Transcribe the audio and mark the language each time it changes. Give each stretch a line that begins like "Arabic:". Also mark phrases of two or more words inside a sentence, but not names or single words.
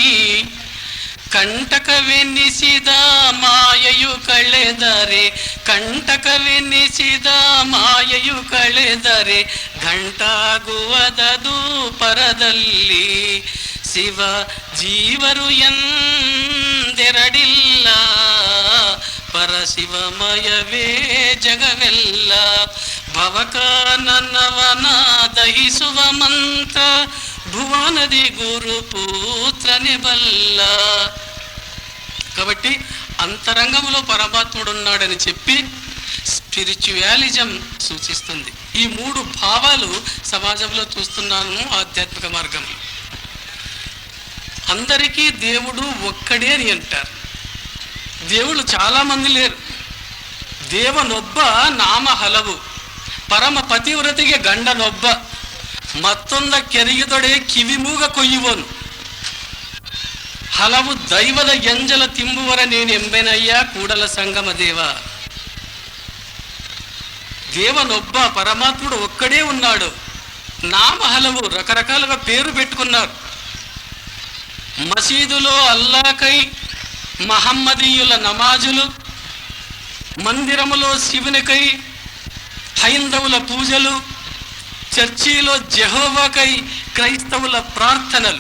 Kannada: ಕಂಟಕವೆನ್ನಿಸಿದ ಮಾಯೆಯು ಕಳೆದರೆ ಕಂಟಕವೆನ್ನಿಸಿದ ಮಾಯೆಯು ಕಳೆದರೆ ಘಂಟಾಗುವದದು ಪರದಲ್ಲಿ ಶಿವ ಜೀವರು ಎಂದೆರಡಿಲ್ಲ ಪರಶಿವಮಯವೇ ಜಗವೆಲ್ಲ ಭವಕಾನನ್ನವನ ದಹಿಸುವ ಮಂತ್ರ ಭುವನದಿ ಗುರು ಪುತ್ರನ ಬಲ್ಲ.
Telugu: కాబట్టి అంతరంగంలో పరమాత్ముడు ఉన్నాడని చెప్పి స్పిరిచువాలిజం సూచిస్తుంది. ఈ మూడు భావాలు సమాజంలో చూస్తున్నాను. ఆధ్యాత్మిక మార్గంలో అందరికీ దేవుడు ఒక్కడే అని అంటారు. దేవుళ్ళు చాలామంది లేరు.
Kannada: ದೇವನೊಬ್ಬ ನಾಮ ಹಲವು, ಪರಮ ಪತಿವ್ರತಿಗೆ ಗಂಡನೊಬ್ಬ, ಮತ್ತೊಂದ ಕೆರಿಗಿದೊಡೆ ಕಿವಿಮೂಗ ಕೊಯ್ಯುವನು, ಹಲವು ದೈವದ ಎಂಜಲ ತಿಂಬುವರ ನೀನೆಂಬೆನಯ್ಯ ಕೂಡಲ సంగమ దేవ.
Telugu: దేవనొబ్బ పరమాత్ముడు ఒక్కడే ఉన్నాడు. నామ హలవు, రకరకాలుగా పేరు పెట్టుకున్నారు. మసీదులో అల్లాకై మహమ్మదీయుల నమాజులు, మందిరములో శివునికై హైందవుల పూజలు, చర్చిలో జెహోవాకై క్రైస్తవుల ప్రార్థనలు.